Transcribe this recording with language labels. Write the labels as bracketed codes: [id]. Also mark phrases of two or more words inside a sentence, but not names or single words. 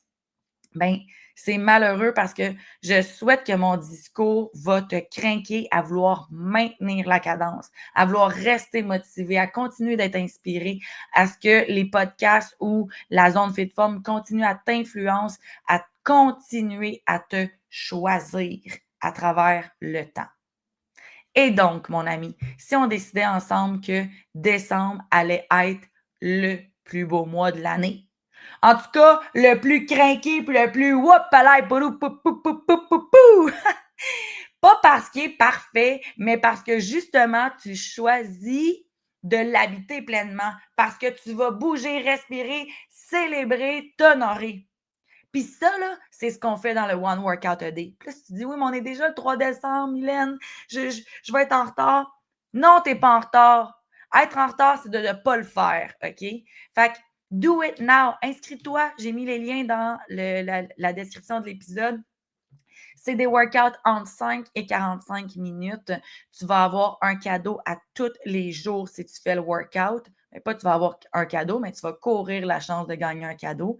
[fr] Ben, c'est malheureux parce que je souhaite que mon discours va te craquer à vouloir maintenir la cadence, à vouloir rester motivé, à continuer d'être inspiré, à ce que les podcasts ou la zone FitForm continuent à t'influencer, à continuer à te choisir à travers le temps. Et donc, mon ami, si on décidait ensemble que décembre allait être le plus beau mois de l'année, en tout cas, le plus craqué puis le plus whoop palais poulou pou pou pou pou pou pou. Pas parce qu'il est parfait, mais parce que justement, tu choisis de l'habiter pleinement. Parce que tu vas bouger, respirer, célébrer, t'honorer. Puis ça, là, c'est ce qu'on fait dans le One Workout a Day. Puis là, si tu dis, oui, mais on est déjà le 3 décembre, Mylène, je vais être en retard. Non, tu n'es pas en retard. Être en retard, c'est de ne pas le faire, OK? Fait que [en] do it now. [fr] Inscris-toi. J'ai mis les liens dans la description de l'épisode. C'est des workouts entre 5 et 45 minutes. Tu vas avoir un cadeau à tous les jours si tu fais le workout. Mais pas tu vas avoir un cadeau, mais tu vas courir la chance de gagner un cadeau.